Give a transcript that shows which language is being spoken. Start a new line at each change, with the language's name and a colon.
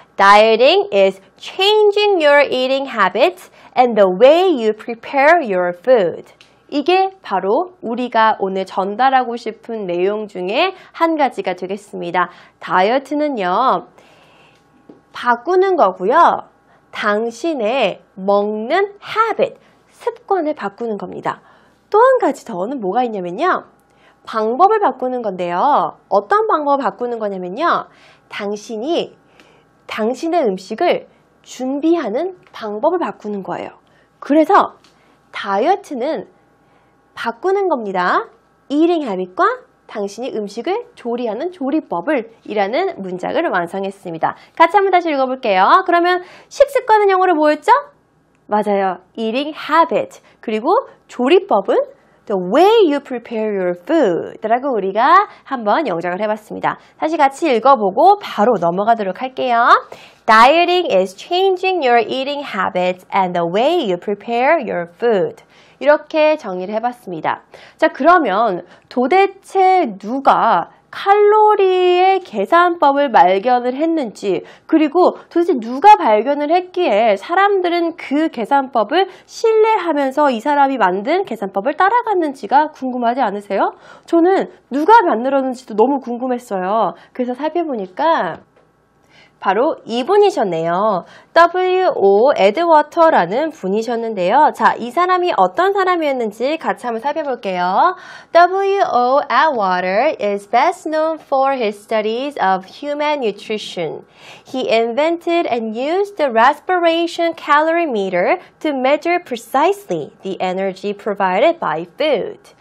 English: Dieting is changing your eating habits and the way you prepare your food.
Korean: 이게 바로 우리가 오늘 전달하고 싶은 내용 중에 한 가지가 되겠습니다. 다이어트는요, 바꾸는 거고요. 당신의 먹는 habit, 습관을 바꾸는 겁니다. 또 한 가지 더는 뭐가 있냐면요. 방법을 바꾸는 건데요. 어떤 방법을 바꾸는 거냐면요. 당신이 당신의 음식을 준비하는 방법을 바꾸는 거예요. 그래서 다이어트는 바꾸는 겁니다. eating habit과 당신이 음식을 조리하는 조리법을 이라는 문장을 완성했습니다. 같이 한번 다시 읽어볼게요. 그러면 식습관은 영어로 뭐였죠? 맞아요. eating habit. 그리고 조리법은
English: the way you prepare your food
Korean: 라고 우리가 한번 영작을 해봤습니다. 다시 같이 읽어보고 바로 넘어가도록 할게요.
English: Dieting is changing your eating habits and the way you prepare your food.
Korean: 이렇게 정의를 해봤습니다. 자, 그러면 도대체 누가 칼로리의 계산법을 발견을 했는지, 그리고 도대체 누가 발견을 했기에 사람들은 그 계산법을 신뢰하면서 이 사람이 만든 계산법을 따라갔는지가 궁금하지 않으세요? 저는 누가 만들었는지도 너무 궁금했어요. 그래서 살펴보니까 바로 이분이셨네요.
English: W.O.
Korean: 에드워터라는 분이셨는데요. 자, 이 사람이 어떤 사람이었는지 같이 한번 살펴볼게요.
English: W.O. Atwater is best known for his studies of human nutrition. He invented and used the respiration calorimeter to measure precisely the energy provided by food.